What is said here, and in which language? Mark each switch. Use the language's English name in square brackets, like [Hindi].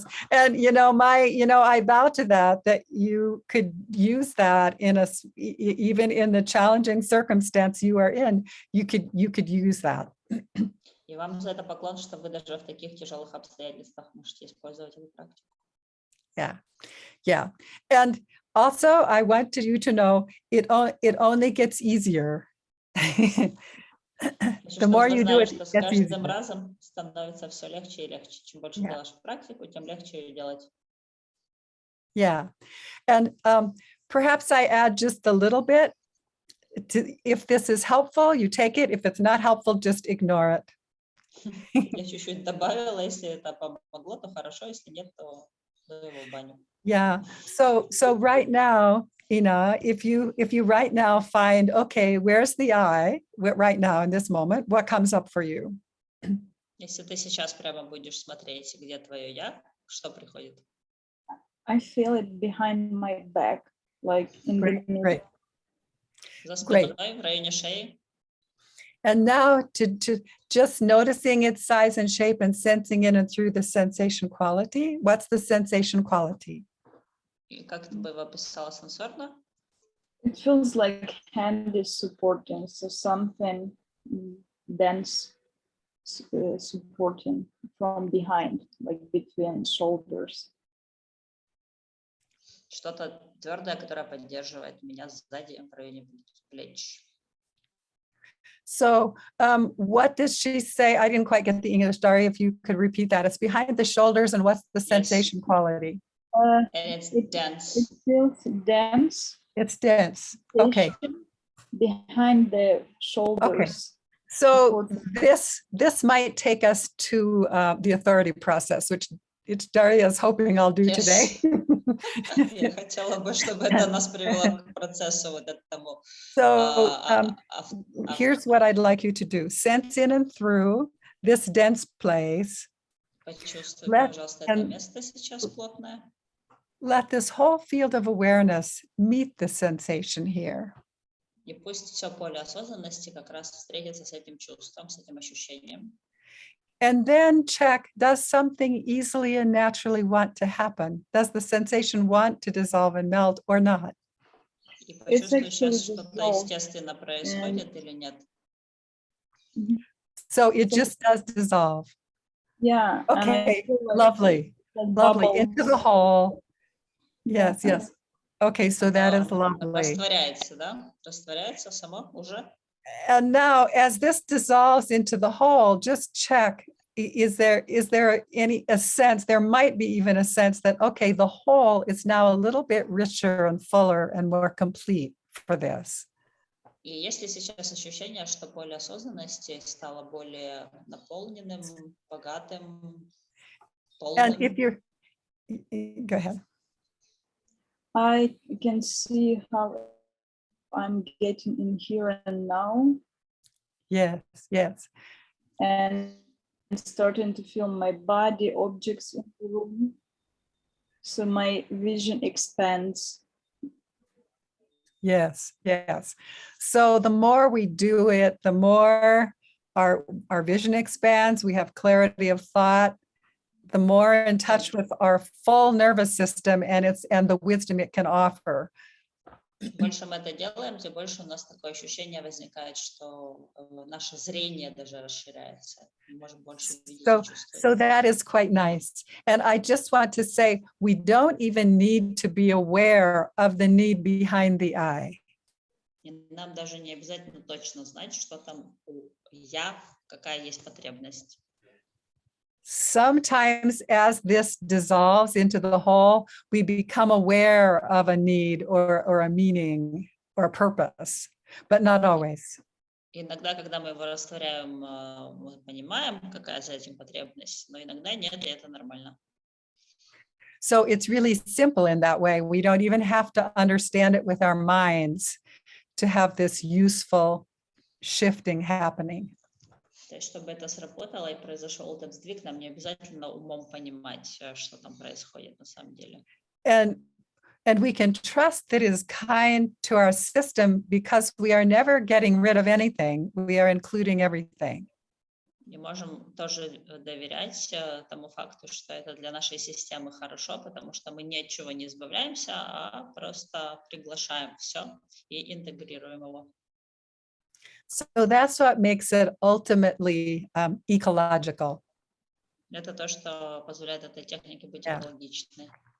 [English] And I vow to that you could use that even in the challenging circumstance you are in, you could use that. [Russian] И вам за это поклон, что вы даже в таких тяжелых обстоятельствах можете использовать эту практику. [English] Yeah. And also, I want you to know it only gets easier. The more you do it, it gets easier. [Russian] С каждым разом становится все легче и легче. Чем больше делаешь практику, тем легче ее делать. [English] Yeah. And perhaps I add just a little bit. If this is helpful, you take it. If it's not helpful, just ignore it. [Russian] Я чуть-чуть добавила, если это помогло, то хорошо, если нет, то его в баню. [English] Yeah. So right now, Ina, if you right now find, okay, where's the I right now in this moment, what comes up for you? [Russian] Если ты сейчас прямо будешь смотреть, где твое я, что приходит? [English] I feel it behind my back, like in the middle. [Russian] За спиной, в районе шеи. [English] And now to just noticing its size and shape and sensing it and through the sensation quality. What's the sensation quality? [Russian] И как ты бы его описала сенсорно? [English] It feels like hand is supporting, so something dense supporting from behind, like between shoulders. [Russian] Что-то твердое, которое поддерживает меня сзади, в районе плеч. [English] So what does she say? I didn't quite get the English, Daria, if you could repeat that. It's behind the shoulders, and what's the sensation quality? And it's dense. It feels dense It's dense. Okay. Behind the shoulders. So this might take us to the authority process, which Daria is hoping I'll do today. [Russian] Я хотела бы, чтобы это нас привело к процессу вот этому. [English] So here's what I'd like you to do. Sense in and through this dense place. [Russian] Почувствуй, пожалуйста, это место сейчас плотное. [English] Let this whole field of awareness meet the sensation here. [Russian] И пусть все поле осознанности как раз встретится с этим чувством, с этим ощущением. [English] And then check, does something easily and naturally want to happen? Does the sensation want to dissolve and melt or not? [Russian] И почувствуй сейчас, что-то естественно происходит или нет. [English] So it just does dissolve. Yeah. Okay, lovely. Lovely. Into the hole. Yes, yes. Okay, so that is lovely. [Russian] Растворяется, да? Растворяется само уже. [English] And now, as this dissolves into the whole, just check, is there a sense, there might be even a sense that, okay, the whole is now a little bit richer and fuller and more complete for this. [Russian] И если сейчас ощущение, что поле осознанности стало более наполненным, богатым, полным. [English] And if you're, go ahead. I can see how I'm getting in here and now. Yes, yes. And starting to feel my body, objects in the room. So my vision expands. Yes, yes. So the more we do it, the more our vision expands, we have clarity of thought, the more in touch with our full nervous system and the wisdom it can offer. [Russian] Чем больше мы это делаем, тем больше у нас такое ощущение возникает, что наше зрение даже расширяется. Мы можем больше видеть и чувствовать. [English] So that is quite nice. And I just want to say, we don't even need to be aware of the need behind the eye. [Russian] И нам даже не обязательно точно знать, что там у я, какая есть потребность. [English] Sometimes as this dissolves into the whole, we become aware of a need or a meaning or a purpose, but not always. [Russian] Иногда, когда мы его растворяем, мы понимаем, какая за этим потребность, но иногда нет, и это нормально. [English] So it's really simple in that way. We don't even have to understand it with our minds to have this useful shifting happening. [Russian] То есть, чтобы это сработало и произошел этот сдвиг, нам не обязательно умом понимать, что там происходит на самом деле. [English] And we can trust that it is kind to our system because we are never getting rid of anything. We are including everything. [Russian] И можем тоже доверять тому факту, что это для нашей системы хорошо, потому что мы ни от чего не избавляемся, а просто приглашаем все и интегрируем его. [English] So that's what makes it ultimately ecological. [Russian] Это то, что позволяет этой технике быть экологичной.